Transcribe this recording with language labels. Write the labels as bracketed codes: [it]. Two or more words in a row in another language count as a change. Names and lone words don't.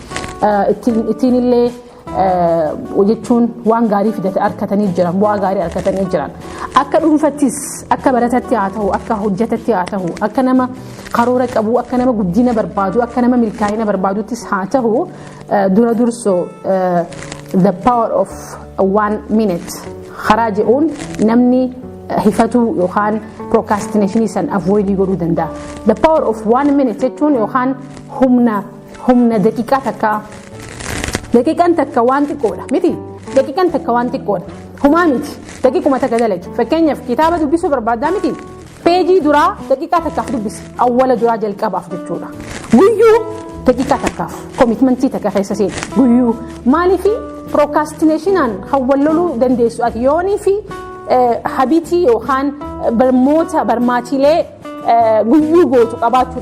[om] ittiin illee jechuun waan gaarii fidate argatanii jiran bu'aa gaarii argatanii jiran akka dhuunfattis akka baratatti haa ta'u akka hojjetatti haa ta'u akka nama karoora qabu akka nama guddina barbaadu akka nama milkaa'ina barbaaduttis haa ta'u dura dursoo [en] the power of 1 minute [om] karaa jedhuun namni hifatu yookaan procrastination san avoid godhuu danda'a. [en] The power of 1 minute [om] jechuun yookaan humna daqiiqaa takka daqiiqaan takka waan xiqqoodha miti daqiiqaan takka waan xiqqoodha humaa miti daqiiquma takka dalagi fakkeenyaaf kitaaba dubbisuu barbaaddaa miti peejii duraa daqiiqaa takkaaf dubbisi awwala duraa jalqabaaf jechuudha guyyuu daqiiqaa takkaaf commitmentii takka keessa seeni guyyuu maaliifi procrastinationaan hawwalloluu dandeessu ati yoonii fi habitii yookaan barmaatilee guyyuu gootu qabaachuudha